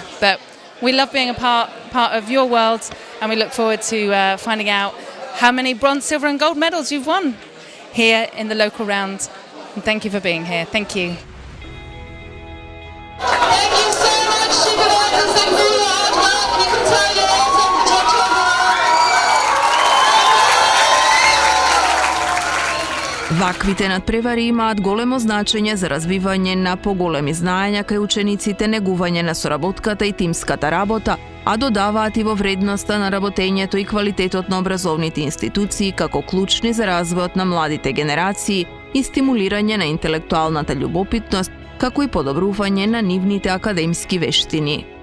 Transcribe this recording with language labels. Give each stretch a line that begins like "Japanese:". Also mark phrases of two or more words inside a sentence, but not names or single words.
English: But we love being a part of your world, and we look forward to finding out how many bronze, silver and gold medals you've won here in the local round. And thank you for being here. Thank you. Thank you so much, supervisors, and for your hard work. You can tell your
Macedonian: Ваквите надпревари имаат големо значење за развивање на поголеми знаења кај учениците, негување на соработката и тимската работа, а додаваат и во вредноста на работењето и квалитетот на образовните институции како клучни за развојот на младите генерации и стимулирање на интелектуалната љубопитност, како и подобрување на нивните академски вештини.